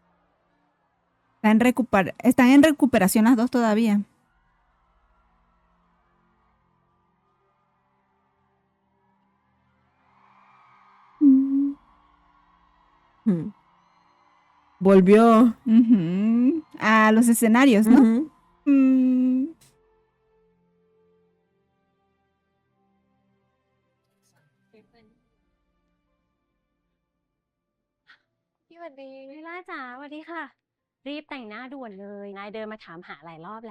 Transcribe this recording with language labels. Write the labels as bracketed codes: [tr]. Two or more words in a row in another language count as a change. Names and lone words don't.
[es] Están en recuperación las dos todavía. Mm. Ujú. Volvió. Ujú. A los escenarios, ¿no? Ujú. Mm. [th] พี่หวัดดีลิล่าจ๋าสวัสดีค่ะ รีบแต่งหน้าด่วนเลย นายเดินมาถามหาหลายรอบแล้ว